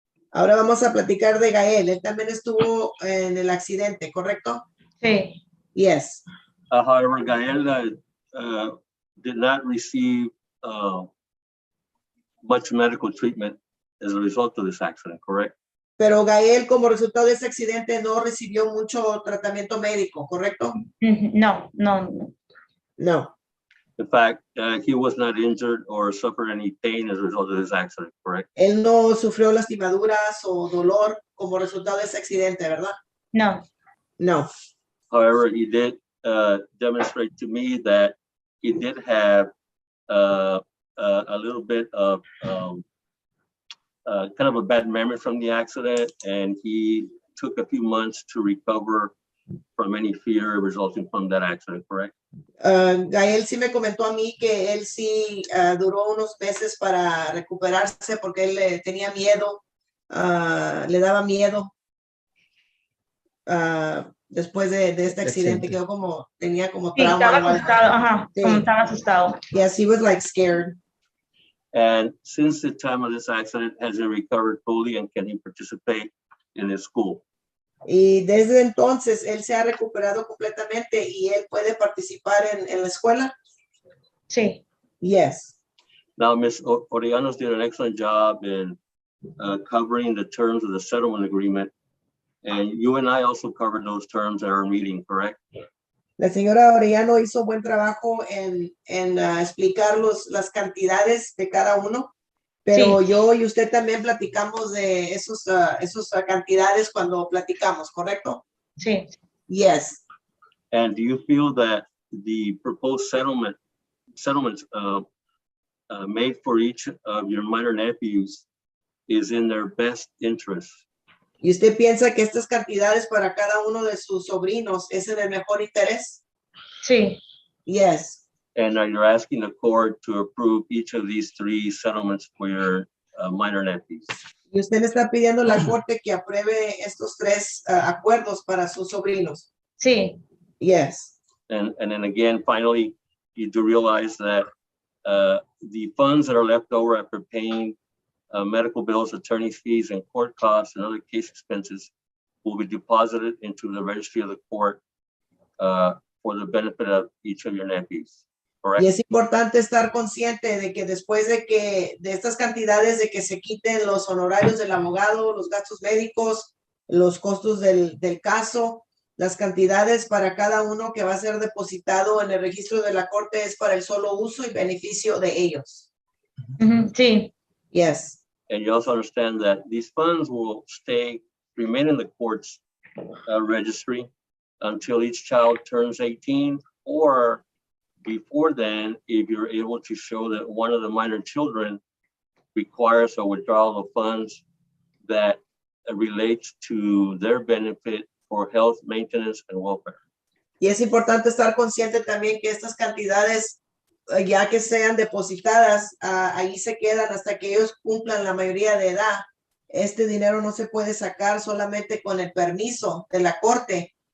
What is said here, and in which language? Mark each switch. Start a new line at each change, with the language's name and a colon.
Spanish: Ahora vamos a platicar de Gael. Él también estuvo en el accidente, ¿correcto? Sí,
English: Yes. However, Gael did not receive much medical treatment as a result of this accident, correct?
Spanish: Pero Gael, como resultado de ese accidente, no recibió mucho tratamiento médico, ¿correcto? no.
English: No. In fact, he was not injured or suffered any pain as a result of this accident, correct?
Spanish: Él no sufrió lastimaduras o dolor como resultado de ese accidente, ¿verdad? No,
English: No. However, he did demonstrate to me that he did have a little bit of kind of a bad memory from the accident, and he took a few months to recover from any fear resulting from that accident, correct?
Spanish: Gael sí me comentó a mí que él sí duró unos meses para recuperarse porque él tenía miedo, le daba miedo después de este accidente. Quedó como, tenía como sí, trauma. estaba asustado, ajá, Sí. como estaba asustado.
English: Yes, he was like scared. And since the time of this accident, has he recovered fully and can he participate in his school?
Spanish: Y desde entonces él se ha recuperado completamente y él puede participar en la escuela. Sí,
English: Yes. Now, Ms. Oreanos did an excellent job in covering the terms of the settlement agreement. And you and I also covered those terms at our meeting, correct?
Spanish: La señora Orellano hizo buen trabajo en explicar las cantidades de cada uno, pero Sí. yo y usted también platicamos de esos cantidades cuando platicamos, ¿correcto? sí.
English: Yes. And do you feel that the proposed settlements made for each of your minor nephews is in their best interest?
Spanish: ¿Y usted piensa que estas cantidades para cada uno de sus sobrinos es en el mejor interés? Sí,
English: Yes. And you're asking the court to approve each of these three settlements for your minor nephews?
Spanish: Y usted le está pidiendo a la corte que apruebe estos tres acuerdos para sus sobrinos. Sí,
English: Yes. And then again, finally, you do realize that the funds that are left over after paying medical bills, attorney's fees, and court costs and other case expenses will be deposited into the registry of the court for the benefit of each of your nephews. Correct?
Spanish: Y es importante estar consciente de que después de estas cantidades de que se quiten los honorarios del abogado, los gastos médicos, los costos del caso, las cantidades para cada uno que va a ser depositado en el registro de la corte es para el solo uso y beneficio de ellos. sí,
English: Yes. And you also understand that these funds will remain in the court's registry until each child turns 18, or before then, if you're able to show that one of the minor children requires a withdrawal of funds that relates to their benefit for health, maintenance, and welfare.
Spanish: Y es importante estar consciente también que estas cantidades, ya que sean depositadas, ahí se quedan hasta que ellos cumplan la mayoría de edad. Este dinero no se puede sacar solamente con el permiso de la corte.